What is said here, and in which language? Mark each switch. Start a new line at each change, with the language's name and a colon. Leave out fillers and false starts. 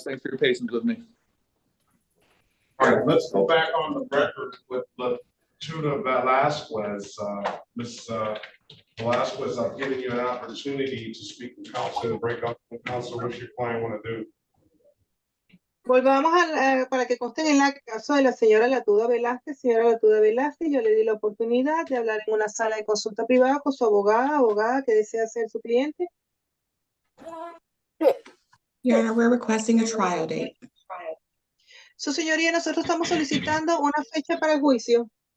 English: Thanks for your patience with me. All right, let's go back on the record with Latuda Velasquez. Ms. Velasquez, I've given you an opportunity to speak with counsel and break up with counsel. What's your client want to do?
Spanish: Volvamos para que conste en el caso de la señora Latuda Velázquez. Señora Latuda Velázquez, yo le di la oportunidad de hablar en una sala de consulta privada con su abogada que desea ser su cliente.
English: Your Honor, we're requesting a trial date.
Spanish: Su señoría, nosotros estamos solicitando una fecha para el juicio.